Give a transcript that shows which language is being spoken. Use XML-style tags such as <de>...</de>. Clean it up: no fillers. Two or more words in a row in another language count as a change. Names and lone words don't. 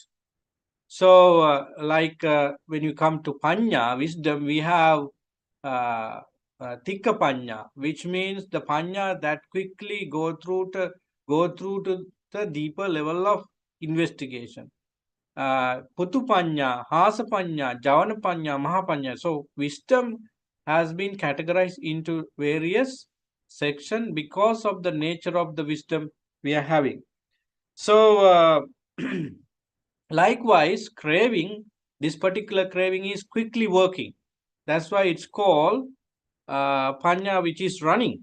<en>So, when you come to panya, wisdom, we have</en> <pi>tikka panya,</pi> <en>which means the panya that quickly go through to the deeper level of investigation.</en> <pi>Putu panya, hasa panya, javana panya, mahapanya.</pi> <en>So, wisdom has been categorized into various sections because of the nature of the wisdom we are having. So, likewise, craving, this particular craving is quickly working. That's why it's called panya, which is running.</en>